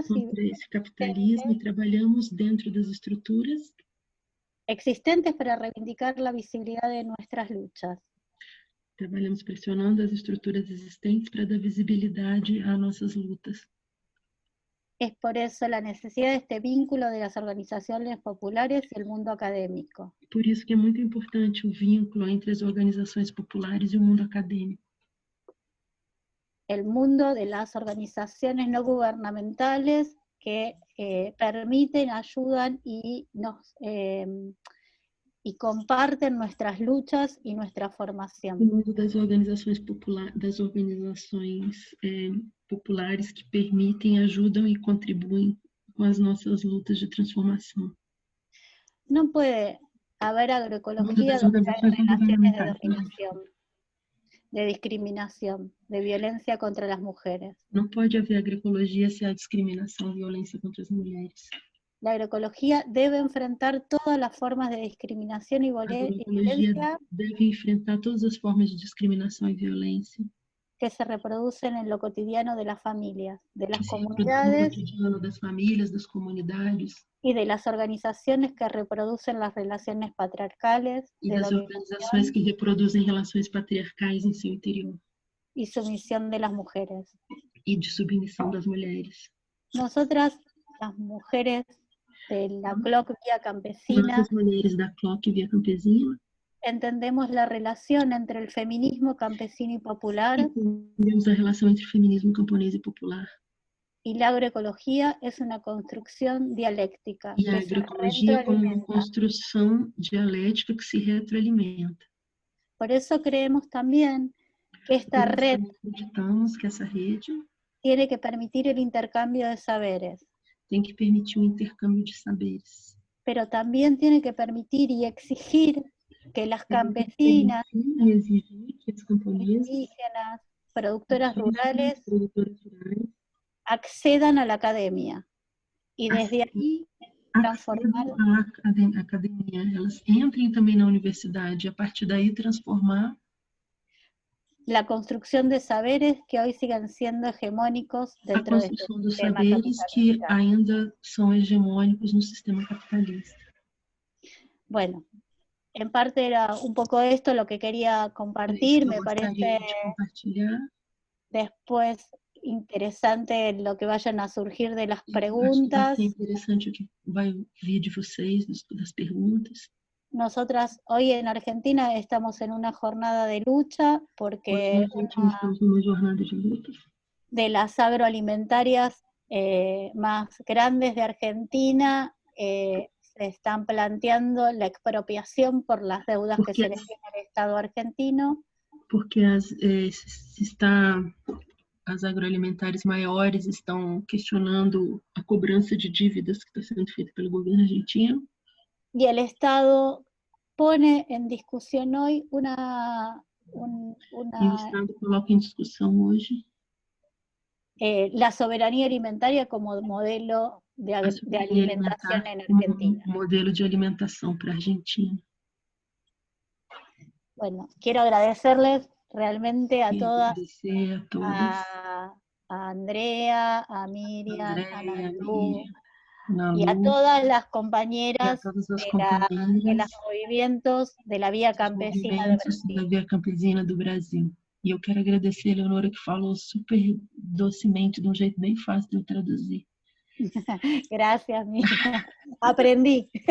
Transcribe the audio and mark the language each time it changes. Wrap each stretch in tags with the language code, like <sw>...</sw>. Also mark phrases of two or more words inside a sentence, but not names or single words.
<pt>Contra esse capitalismo e trabalhamos dentro das estruturas</pt> <es>existentes para reivindicar la visibilidad de nuestras luchas.</es> <pt>trabalhamos pressionando as estruturas existentes para dar visibilidade às nossas lutas.</pt> <es>Es por eso la necesidad de este vínculo de las organizaciones populares y el mundo académico.</es> <pt>Por isso que é muito importante o vínculo entre as organizações populares e o mundo acadêmico.</pt> <es>El mundo de las organizaciones no gubernamentales que permiten, ayudan y comparten nuestras luchas y nuestra formación.</es> <pt>O mundo das organizações populares, das organizações populares que permitem, ajudam e contribuem com as nossas lutas de transformação.</pt> <es>No puede haber agroecología donde hay relaciones de dominación, de discriminación, de violencia contra las mujeres.</es> <pt>Não pode haver agroecologia se há discriminação, violência contra as mulheres.</pt> <es>La agroecología debe enfrentar todas las formas de discriminación y</es> <pt>A agroecologia</pt> <es>violencia</es> <pt>deve enfrentar todas as formas de discriminação e violência</pt> <es>que se reproducen en lo cotidiano de las familias, de</es> <pt>que</pt> <es>las</es> <pt>se reproduzem no</pt> <es>comunidades</es> <pt>cotidiano das famílias, das comunidades</pt> <es>y de las organizaciones que reproducen las relaciones patriarcales</es> <pt>e de das organizações que reproduzem relações patriarcais em seu interior</pt> <es>y sumisión de las mujeres.</es> <pt>e de submissão das mulheres.</pt> <es>Nosotras, las mujeres de la CLOC Vía Campesina,</es> <pt>Nós, as mulheres da CLOC Via Campesina,</pt> <es>entendemos la relación entre el feminismo campesino y popular</es> <pt>entendemos a relação entre feminismo camponês e popular.</pt> <es>y la agroecología es una construcción dialéctica</es> <pt>E a que se agroecologia como uma</pt> <es>retroalimenta.</es> <pt>construção dialética que se retroalimenta.</pt> <es>Por eso creemos también que esta</es> <pt>Por isso,</pt> <es>red</es> <pt>acreditamos que essa rede</pt> <es>tiene que permitir el intercambio de saberes,</es> <pt>tem que permitir o intercâmbio de saberes.</pt> <es>pero también tiene que permitir y exigir que las</es> <pt>Tem que</pt> <es>campesinas,</es> <pt>permitir e exigir que as camponesas,</pt> <es>indígenas, productoras rurales</es> <pt>produtoras rurais,</pt> <es>accedan a la academia y desde ahí transformar</es> <pt>accedam à academia, elas entrem também na universidade e a partir daí transformar</pt> <es>la construcción de saberes que hoy siguen siendo hegemónicos</es> <pt>a</pt> <es>dentro de este</es> <pt>construção dos</pt> <es>sistema</es> <pt>saberes que</pt> <es>capitalista.</es> <pt>ainda são hegemônicos no sistema capitalista.</pt> <es>Bueno, en parte era un poco esto lo que quería compartir,</es> <pt>Eu</pt> <es>me</es> <pt>gostaria</pt> <es>parece</es> <pt>de compartilhar.</pt> <es>después interesante lo que vayan a surgir de las</es> <pt>Acho que vai</pt> <es>preguntas.</es> <pt>ser interessante o que vai vir de vocês, das perguntas.</pt> <es>Nosotras hoy en Argentina estamos en una jornada de lucha</es> <pt>Hoje</pt> <es>porque</es> <pt>a gente estamos numa jornada de luta.</pt> <es>de las agroalimentarias más grandes de Argentina se están planteando la expropiación por las deudas que se le tiene al Estado argentino.</es> <pt>Porque as agroalimentares maiores estão questionando a cobrança de dívidas que está sendo feita pelo governo argentino.</pt> <es>Y el Estado pone en discusión hoy</es> <pt>E o Estado coloca em discussão hoje</pt> <es>la soberanía alimentaria como modelo de</es> <pt>a soberania</pt> <es>alimentación</es> <pt>alimentar</pt> <es>en</es> <pt>como</pt> <es>Argentina.</es> <pt>modelo de alimentação para a Argentina.</pt> <es>Bueno, quiero agradecerles realmente a</es> <pt>E</pt> <es>todas,</es> <pt>agradecer a todas,</pt> <es>a Andrea, a Miriam, a Nandu, Nalu, y a todas las</es> <pt>e a</pt> <es>compañeras</es> <pt>todas as</pt> <es>de</es> <pt>companheiras</pt> <es>los movimientos de la Vía</es> <pt>dos</pt> <es>Campesina de</es> <pt>movimentos da</pt> <es>Brasil.</es> <pt>Via Campesina do Brasil. E eu quero agradecer a Leonora, que falou super docemente, de um jeito bem fácil de eu traduzir.</pt> <es>Gracias, Miriam. Aprendí.</es>